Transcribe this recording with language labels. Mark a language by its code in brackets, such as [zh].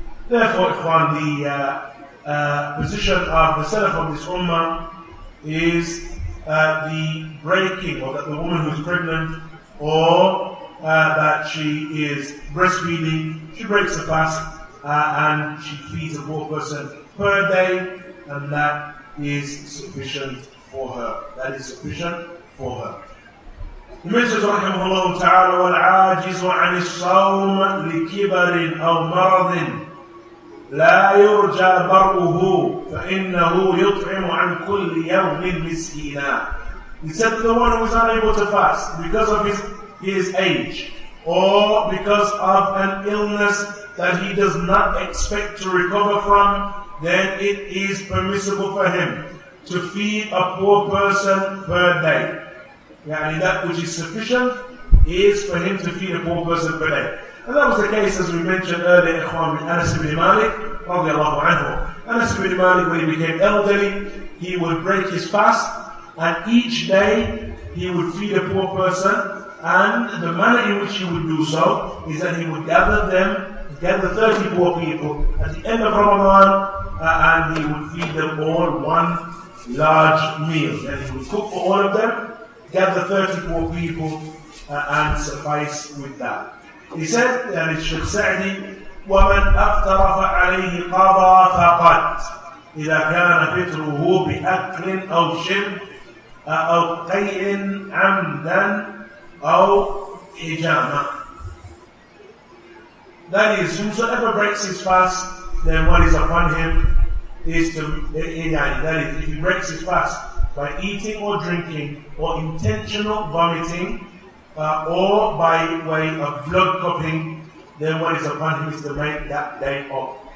[en] Therefore, Ikhwan, the position of the Salaf of this ummah is the breaking, or that the woman who is pregnant or that she is breastfeeding, she breaks the fast and she feeds a poor person per day, and that is sufficient for her. That is sufficient for her. He mentions [ar] رحمه الله تعالى والعاجز عن الصوم لكبر أو مرض لا يرجى برؤه فإنه يطعم عن كل يوم مسكينا. [en] He said that the one who is unable to fast because of his age or because of an illness that he does not expect to recover from, then it is permissible for him to feed a poor person per day. Yani that which is sufficient is for him to feed a poor person per day. And that was the case, as we mentioned earlier, Ikhwan, with Anas ibn Malik radiallahu anhu. Anas ibn Malik, when he became elderly, he would break his fast, and each day he would feed a poor person, and the manner in which he would do so is that he would gather 30 poor people at the end of Ramadan, and he would feed them all one large meal. Then he would cook for all of them, gather 30 poor people, and suffice with that. He said, and Shaykh Sa'di, [ar] وَمَنْ أَفْتَرَ فَعَلَيْهِ قَضَى فَقَدْ إِذَا كَانَ فِطْرُهُ بِأَكْلٍ أَوْ شِرْبٍ أَوْ قَيْءٍ عَمْدًا أَوْ حِجَامًا. [en] That is, whosoever breaks his fast, then what is upon him is to, that is, if he breaks his fast by eating or drinking or intentional vomiting, or by way of blood cupping, then what is upon him is to make that day up.